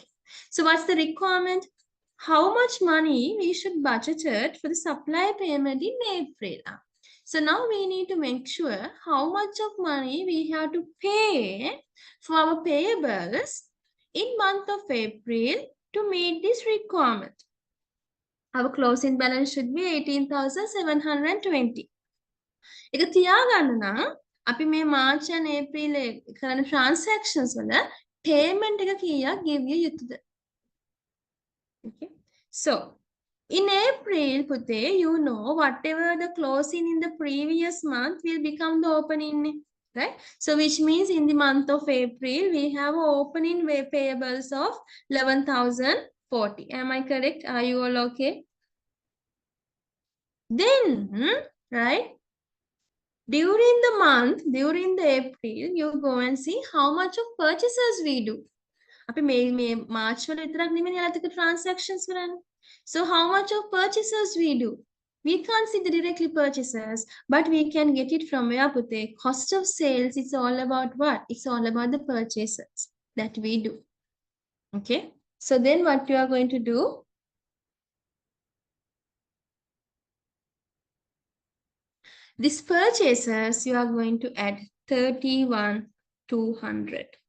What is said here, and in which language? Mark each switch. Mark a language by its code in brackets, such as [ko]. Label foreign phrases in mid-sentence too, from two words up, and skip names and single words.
[en] So what's the requirement? How much money we should budget it for the supply payment in April? So now we need to make sure how much of money we have to pay for our payables in month of April to meet this requirement. Our closing balance should be 18,720. [si] එක තියාගන්න නම් අපි මේ මාර්ච් and ඒප්‍රිල් කරන transactions වල payment එක කීයක් ගෙවිය යුතුද? [en] Okay. So in April, Pute, you know whatever the closing in the previous month will become the opening, right? So which means in the month of April, we have opening payables of 11,040. Am I correct? Are you all okay? Then, right? During the month, during the April, you go and see how much of purchases we do. [si] අපි මේ March වල විතරක් නෙමෙයි අලතික transactions කරන්නේ. [en] So how much of purchases we do? We can't see the directly purchases, but we can get it from where Pute. Cost of sales is all about what? It's all about the purchases that we do. Okay. So then what you are going to do? These purchases, you are going to add 31,200.